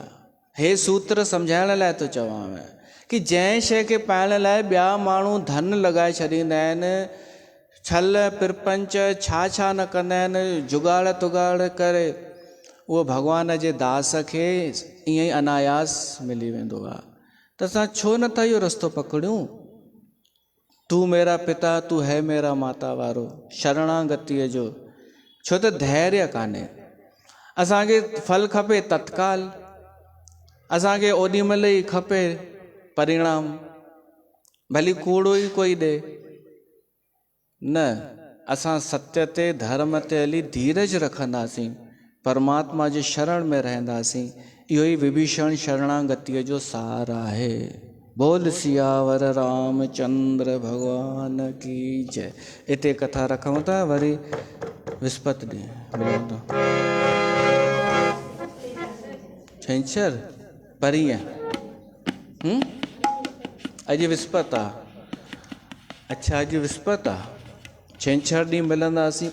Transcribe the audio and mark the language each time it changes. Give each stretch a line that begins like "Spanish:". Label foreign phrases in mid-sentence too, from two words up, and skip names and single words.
Sindhi: हे सूत्र सम्झाइण लाइ थो चवांव कि जंहिं शइ खे पाइण लाइ ॿिया माण्हू धन लॻाए छॾींदा आहिनि, छल पिरपंच छा न कंदा आहिनि, जुगाड़ तुगाड़ करे, उहो भॻवान जे दास खे ईअं ई अनायास मिली वेंदो आहे। त असां छो नथा इहो रस्तो पकड़ियूं?
Hindi: तू मेरा पिता तू है मेरा माता
Sindhi: वारो शरणागतीअ जो। छो त धैर्य कान्हे। असांखे फल खपे तत्काल, असांखे ओॾी महिल ई खपे परिणाम, भली कूड़ो ई कोई ॾे। न, असां सत्य ते धर्म ते हली धीरज रखंदासीं, परमात्मा जे शरण में रहंदासीं। इहो ई विभीषण शरणागतीअ जो सार आहे।
Hindi: बोल सियावर रामचंद्र भगवान की जय।
Sindhi: हिते कथा रखूं था, वरी विस्पति ॾींहुं मिलंदो। छंछर परीहं, अॼु विस्पति आहे। अच्छा, अॼु विस्पति आहे, छंछर ॾींहुं मिलंदासीं।